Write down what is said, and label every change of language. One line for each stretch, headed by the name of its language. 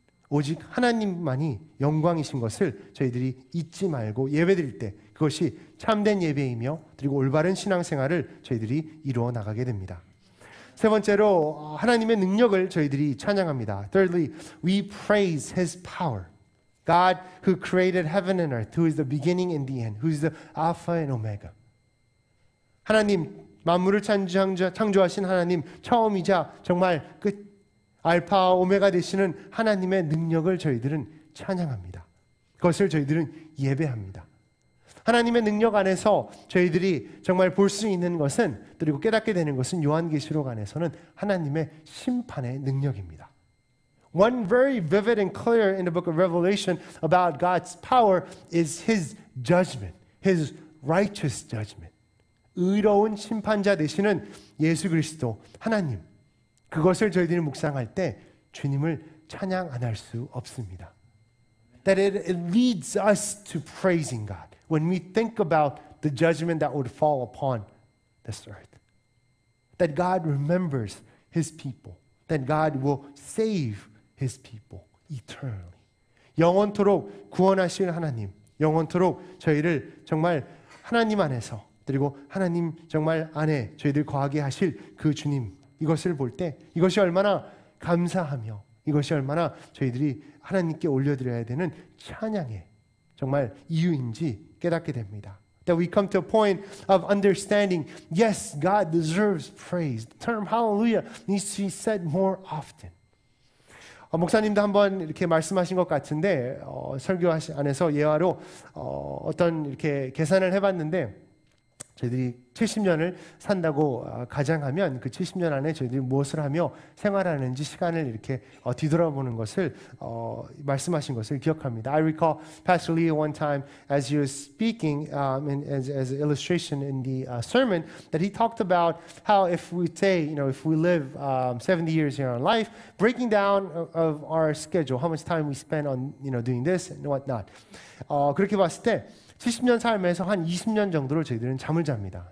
Korean: 오직 하나님만이 영광이신 것을 저희들이 잊지 말고 예배드릴 때 그것이 참된 예배이며 그리고 올바른 신앙생활을 저희들이 이루어 나가게 됩니다. 세 번째로 하나님의 능력을 저희들이 찬양합니다.
English: Thirdly, we praise His power. God who created heaven and earth, who is the beginning and the end, who is the Alpha and Omega.
Korean: 하나님, 만물을 창조하신 하나님, 처음이자 정말 끝, 알파 오메가 되시는 하나님의 능력을 저희들은 찬양합니다. 그것을 저희들은 예배합니다. 하나님의 능력 안에서 저희들이 정말 볼 수 있는 것은 그리고 깨닫게 되는 것은 요한계시록 안에서는 하나님의 심판의 능력입니다.
English: One very vivid and clear in the book of Revelation about God's power is His judgment, His righteous judgment.
Korean: 의로운 심판자 되시는 예수 그리스도 하나님. 그것을 저희들이 묵상할 때 주님을 찬양 안 할 수 없습니다.
English: That it leads us to praising God when we think about the judgment that would fall upon this earth. That God remembers His people. That God will save His people eternally.
Korean: 영원토록 구원하실 하나님, 영원토록 저희를 정말 하나님 안에서 그리고 하나님 정말 안에 저희들 거하게 하실 그 주님 이것을 볼 때 이것이 얼마나 감사하며 이것이 얼마나 저희들이 하나님께 올려드려야 되는 찬양의 정말 이유인지 깨닫게 됩니다.
English: That we come to a point of understanding, yes, God deserves praise. The term hallelujah needs to be said more often.
Korean: 목사님도 한번 이렇게 말씀하신 것 같은데 설교 안에서 예화로 어떤 이렇게 계산을 해봤는데 저희들이 70년을 산다고 가정하면 그 70년 안에 저희들이 무엇을 하며 생활하는지 시간을 이렇게 뒤돌아보는 것을 말씀하신 것을 기억합니다.
English: I recall Pastor Lee one time as he was speaking as an illustration in the sermon that he talked about how if we say, if we live 70 years in our life, breaking down of our schedule, how much time we spend on doing this and whatnot.
Korean: 그렇게 봤을 때 70년 삶에서 한 20년 정도를 저희들은 잠을 잡니다.